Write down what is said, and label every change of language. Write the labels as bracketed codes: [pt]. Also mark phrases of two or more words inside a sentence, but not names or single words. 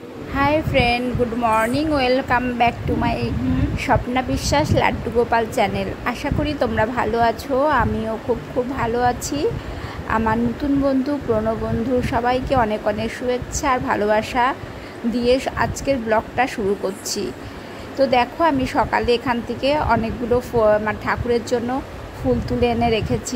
[en] Hi friend, good morning. Welcome back to my Swapna Biswas Laddu Gopal channel. [bn] আশা করি তোমরা ভালো আছো। আমিও খুব ভালো আছি। আমার নতুন বন্ধু পুরনো বন্ধু সবাইকে অনেক অনেক শুভেচ্ছা আর ভালোবাসা দিয়ে আজকের ব্লগটা শুরু করছি। তো দেখো, আমি সকালে এখান থেকে অনেকগুলো ঠাকুরের জন্য ফুল তুলে এনে রেখেছি।